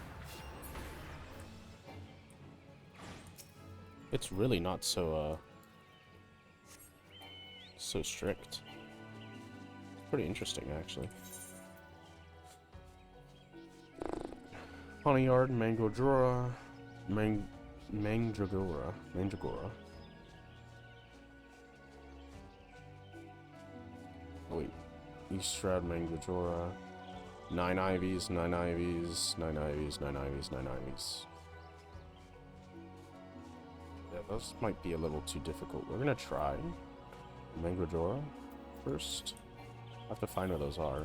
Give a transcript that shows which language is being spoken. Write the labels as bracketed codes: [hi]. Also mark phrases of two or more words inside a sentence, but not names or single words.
[en] It's really not so, so strict. It's pretty interesting, actually. Honeyard, Mandragora, Mandragora. Oh, wait. East Shroud, Mandragora. 9 ivies, 9 ivies, 9 ivies, 9 ivies, 9 ivies. Yeah, those might be a little too difficult. We're gonna try Mandragora first. I have to find where those are.